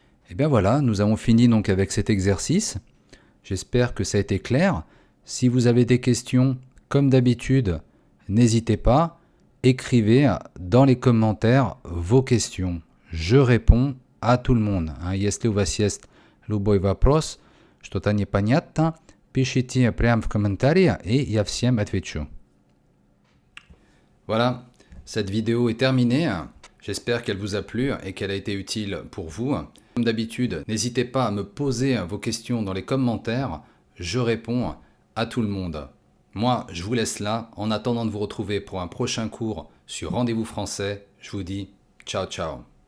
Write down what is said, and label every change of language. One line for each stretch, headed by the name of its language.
French: Et bien voilà, nous avons fini donc avec cet exercice. J'espère que ça a été clair. Si vous avez des questions, comme d'habitude, n'hésitez pas, écrivez dans les commentaires vos questions. Je réponds à tout le monde.
Russian: Если у вас есть любой вопрос, что-то непонятно, пишите прямо в комментариях, et я всем отвечу.
French: Voilà, cette vidéo est terminée. J'espère qu'elle vous a plu et qu'elle a été utile pour vous. Comme d'habitude, n'hésitez pas à me poser vos questions dans les commentaires. Je réponds à tout le monde. Moi, je vous laisse là. En attendant de vous retrouver pour un prochain cours sur Rendez-vous Français, je vous dis ciao ciao.